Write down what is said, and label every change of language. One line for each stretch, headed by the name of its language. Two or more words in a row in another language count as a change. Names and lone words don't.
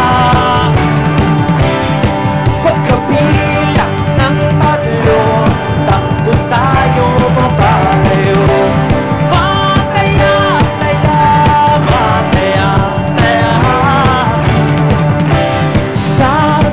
Filipino: Pagkabilang ng tatlo, takbo tayo babalayo. Mataya, taya, mataya, taya. Sa